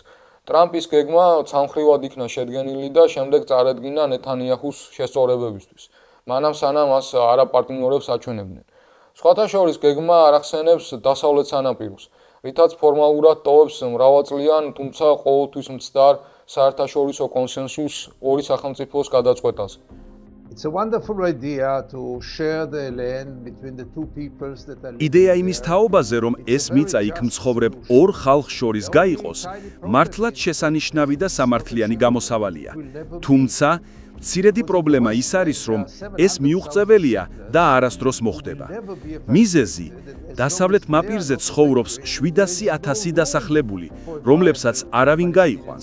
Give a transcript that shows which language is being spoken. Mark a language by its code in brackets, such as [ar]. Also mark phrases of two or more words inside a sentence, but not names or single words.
[ka] ტრამპის გეგმა ცალმხრივად იქნა შედგენილი და შემდეგ წარედგინა ნეთანიაჰუს შესწორებებისთვის, მანამ სანამ მას არაპარტნიორებს აჩვენებდნენ. სხვათა შორის გეგმა არ ახსენებს დასავლეთ სანაპიროს, რითაც ფორმალურად ტოვებს მრავალწლიან, თუმცა ყოველთვის მცდარ საერთაშორისო კონსენსუსს ორი სახელმწიფოს გადაწყვეტაზე. [en] It's a wonderful idea to share the land between the two peoples that are [ka] იდეა იმის თაობაზე, რომ ეს მიწა იქ მცხოვრებ ორ ხალხს შორის გაიყოს, მართლაც შესანიშნავი და სამართლიანი გამოსავალია. თუმცა, მცირედი პრობლემა ის არის, რომ ეს მიუღწეველია და არასდროს მოხდება. მიზეზი, დასავლეთ მაპირზე ცხოვრობს 700,000 დასახლებული, რომლებსაც არავინ გაიყვანს.